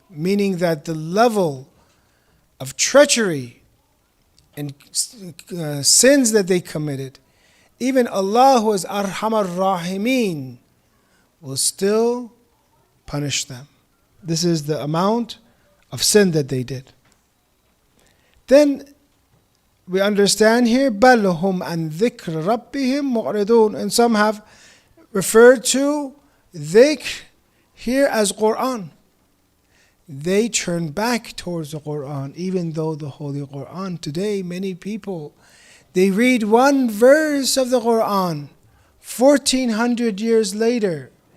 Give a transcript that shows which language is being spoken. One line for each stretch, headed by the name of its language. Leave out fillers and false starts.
English: Meaning that the level of treachery and sins that they committed, even Allah, who is Arhamar Rahimin, will still punish them. This is the amount of sin that they did. Then we understand here,
Arabic: بَلْ هُمْ عَنْ ذِكْرِ رَبِّهِمْ مُعْرِضُونَ.
English: And some have referred to dhikr here as Quran. They turn back towards the Quran, even though the Holy Quran today, many people, they read one verse of the Quran 1400 years later.